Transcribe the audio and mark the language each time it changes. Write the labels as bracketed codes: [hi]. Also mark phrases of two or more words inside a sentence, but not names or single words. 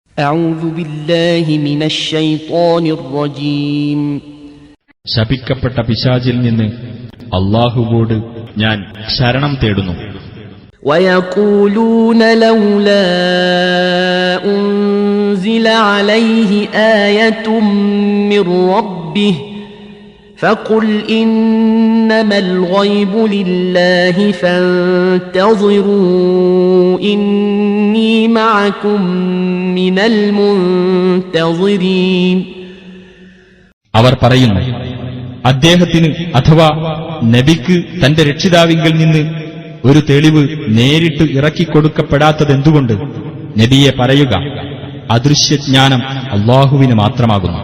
[ar] أعوذ بالله من الشيطان الرجيم. [ml] ശപിക്കപ്പെട്ട പിശാചിൽ നിന്ന് അല്ലാഹുവോട് ഞാൻ ശരണം തേടുന്നു. [ar] ويقولون لولا أنزل عليه آية من ربه فقل إنما الغيب لله فانتظروا إني معكم من المنتظرين. [ml] അവർ പറയുന്നു, അദ്ദേഹത്തിന് അഥവാ നബിക്ക് തന്റെ രക്ഷിതാവിങ്കിൽ നിന്ന് ഒരു തെളിവ് നേരിട്ട് ഇറക്കിക്കൊടുക്കപ്പെടാത്തതെന്തുകൊണ്ട്? നബിയെ പറയുക, അദൃശ്യജ്ഞാനം അല്ലാഹുവിന് മാത്രമാകുന്നു.